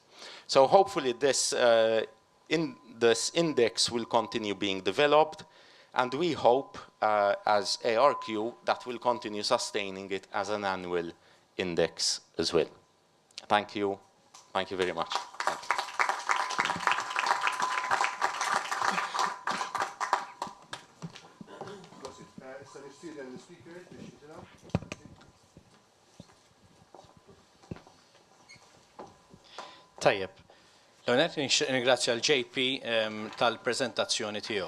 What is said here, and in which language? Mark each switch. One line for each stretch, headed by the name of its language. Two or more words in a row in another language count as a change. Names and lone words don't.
English: So hopefully this index will continue being developed, and we hope as ARQ that we'll continue sustaining it as an annual index as well. Thank you. Thank you very much.
Maltese: Tajjeb, l-għonet ringrazzja l-JP tal-prezentazzjoni tiegħu.